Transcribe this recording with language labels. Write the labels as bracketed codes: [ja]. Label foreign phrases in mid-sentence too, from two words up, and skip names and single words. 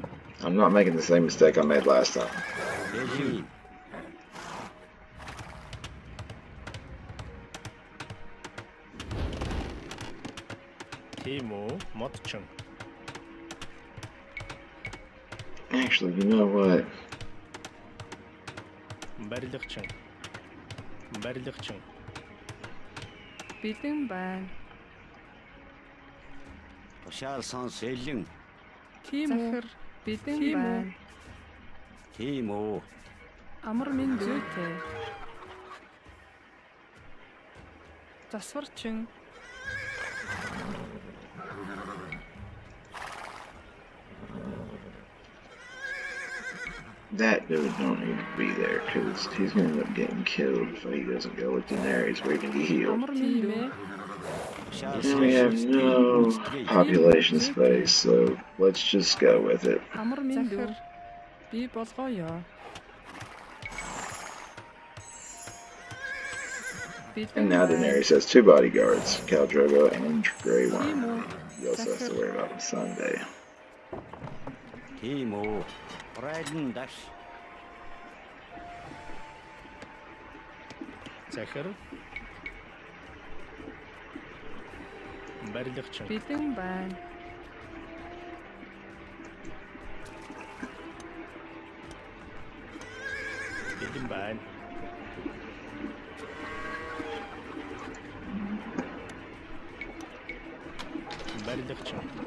[en] I'm not making the same mistake I made last time. Timo. Matching. Actually, you know what? [mn] Барилгачин. Бэлэн байна. Захир. Бэлэн байна. Амар минь зүйтэй. Засварчин. [en] That dude don't need to be there, because he's going to end up getting killed if he doesn't go with Daenerys where he can be healed. [mn] Амар минь. [en] And we have no population space, so let's just go with it. [mn] Амар минь. Захир. Би болгоё. [en] And now Daenerys has 2 bodyguards, Khal Drogo and Grey Worm. He also has to worry about him Sunday. [mn] Захир. Барилгачин. Бэлэн байна. Барилгачин.